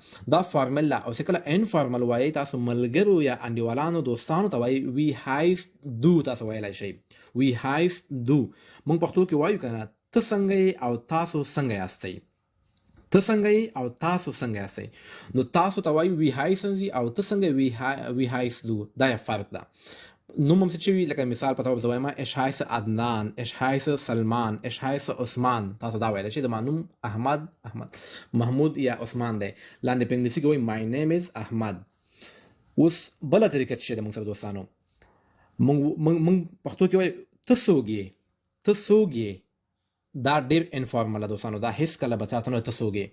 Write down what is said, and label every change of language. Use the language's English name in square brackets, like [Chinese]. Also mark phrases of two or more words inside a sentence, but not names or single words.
[Pashto] دا فارمل او چې کله انفارمل وایي تاسو ملګرو یا انډیوالانو دوستانو ته وایي [German] Wie heißt du, [Pashto] تاسو ویلی شئ [German] Wie heißt du. [Pashto] مونږ پښتو کې وایو کنه ته څنګه او تاسو څنګه یاستئ، ته څنګه او تاسو څنګه یاستئ. نو تاسو ته وایو [German] Wie heißen Sie [Pashto] او ته څنګه [German] Wie heißt du. [Pashto] دا یو فرق ده. نوم هم څه چې وي، لکه مثال په توګه زه وایم [German] Ich heiße [Pashto] عدنان، [German] Ich heiße [Pashto] سلمان، [German] Ich heiße [Pashto] عثمان. تاسو دا ویلی شئ زما نوم احمد، محمود یا عثمان دی. لاندې په انګلیسي کې وایي [English] My name is [Pashto] احمد. اوس بله طریقه چې ده مونږ سره دوستانو، مونږ پښتو کې وایي ته څوک یې، ته څوک یې. دا ډېر انفارمل ده دوستانو، دا هیڅ کله به چاته نه ته څوک یې.